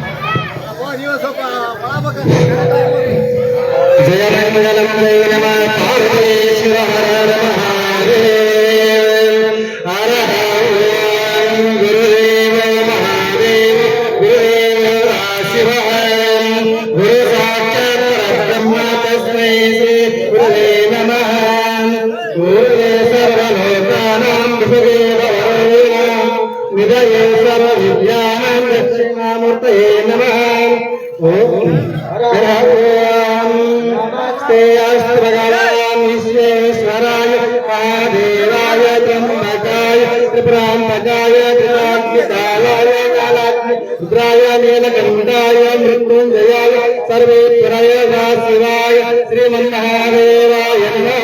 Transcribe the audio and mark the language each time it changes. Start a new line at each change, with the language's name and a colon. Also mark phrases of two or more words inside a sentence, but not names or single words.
Sanskrit: ಜಯ ಮಂಗಲಮಯ ನಮಃ ಪಾರ್ವತೀಶ್ವರ ಹರ ಮಹಾದೇವ ಹರ ಗುರುದೇವ ಮಹಾದೇವ ಗುರುದೇವ ಶಿವ ಗುರು ಸಾಕ್ಷಾತ್ ಪರಬ್ರಹ್ಮ ತಸ್ಮೈ ಶ್ರೀ ಗುರುವೇ ನಮಃ. ಗುರುವೇ ಸರ್ವಲೋಕಾನಾಂ ವಿಭುದೇವ ವಿದಯೇ ಸರ್ವ ವಿದ್ಯಾನಾಂ ದಕ್ಷಿಣಾಮೂರ್ತಯೇ ನಮಃ. ಓಂ ಹರ ವಿಶ್ವೇಶ್ವರಾಯ ಮಹಾದೇವಾಯ ತ್ರ್ಯಂಬಕಾಯ ತ್ರಿಪುರಾಂಬಕಾಯ ತ್ರಿನಾಗ್ನಿಕಾಲಾಯ ರುದ್ರಾಯ ನೀಲಕಂಠಾಯ ಮೃತ್ಯುಂಜಯಾಯ ಸರ್ವೇಶ್ವರಾಯ ಶಿವಾಯ ಶ್ರೀಮನ್ಮಹಾದೇವಾಯ ನಮಃ.